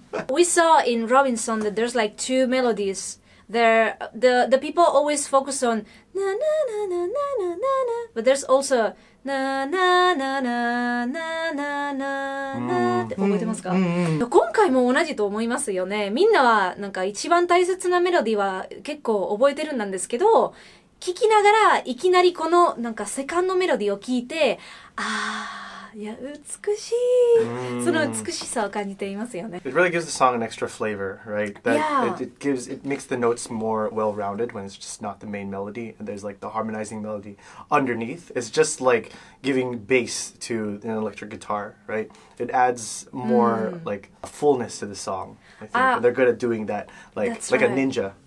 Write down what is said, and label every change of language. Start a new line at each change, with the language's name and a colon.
English: We saw in Robinson that there's like two melodies. The people always focus on na na na na na na na, but there's also na na na na na na na na
Japanese: って覚えてますか？今回も同じと思いますよね。みんなはなんか一番大切なメロディーは結構覚えてるんですけど、聞きながらいきなりこのなんかセカンドメロディーを聞いて、いや美しい、その美しさを感じていますよね。
English: It really gives the song an extra flavor, right? That it makes the notes more well-rounded when it's just not the main melody and there's like the harmonizing melody underneath. It's just like giving bass to an electric guitar, right? It adds more like fullness to the song. I think and they're good at doing that, like a ninja.